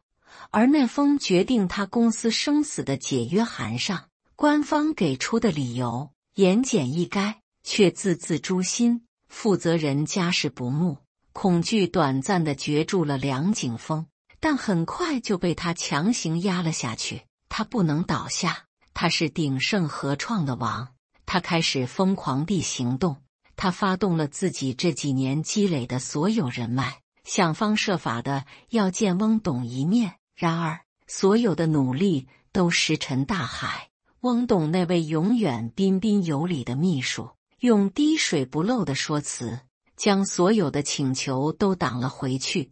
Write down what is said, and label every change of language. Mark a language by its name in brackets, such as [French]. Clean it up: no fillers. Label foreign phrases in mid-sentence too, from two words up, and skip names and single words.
[Chinese] 而那封決定他公司生死的解約函上，官方給出的理由言簡意賅，卻字字誅心。負責人家事不睦，恐懼短暫地攫住了梁景峰，但很快就被他強行壓了下去。他不能倒下，他是鼎盛合創的王。他開始瘋狂地行動，他發動了自己這幾年積累的所有人脈，想方設法的要見翁董一面。然而，所有的努力都石沉大海。翁董那位永遠彬彬有禮的秘書，用滴水不漏的說辭，將所有的請求都擋了回去。